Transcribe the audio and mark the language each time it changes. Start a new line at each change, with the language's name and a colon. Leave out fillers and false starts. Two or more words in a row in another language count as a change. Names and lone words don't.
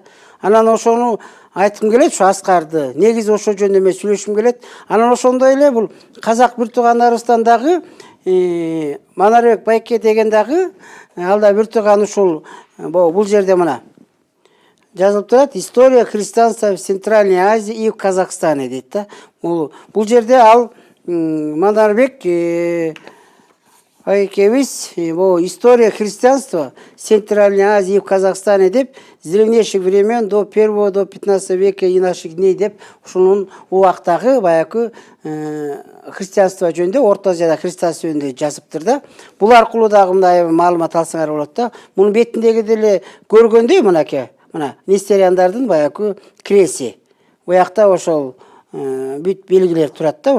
Kyrgyz: Анан ошону айткым келет, ушу Аскарды. Негизи ошо жөнүндө мен сүйлөшкүм келет. Анан ошондой эле бул казак бир туугандарыбыздан дагы Манарбек Байке деген дагы ал да бир тууган ушул бул жерде мына жазылып турат.
Russian: «История христианства в Центральной Азии и в Казахстане»
Kyrgyz: дейт да. Бул жерде ал Манарбек Байкебиз
Russian: «История христианства в Центральной Азии и в Казахстане»
Kyrgyz: деп
Russian: с древнейших времен до 1 до 15 века и наших дней
Kyrgyz: деп ушунун убактагы баягы христианство жөнүндө, Орто Азияда христианство жөнүндө жазыптыр да. Бул аркылуу дагы мындай маалымат алсаңар болот да. Мунун бетиндеги деле көргөндөй мынакей, мына нестериандардын баягы креси. Буякта ошол бүт белгилер турат да.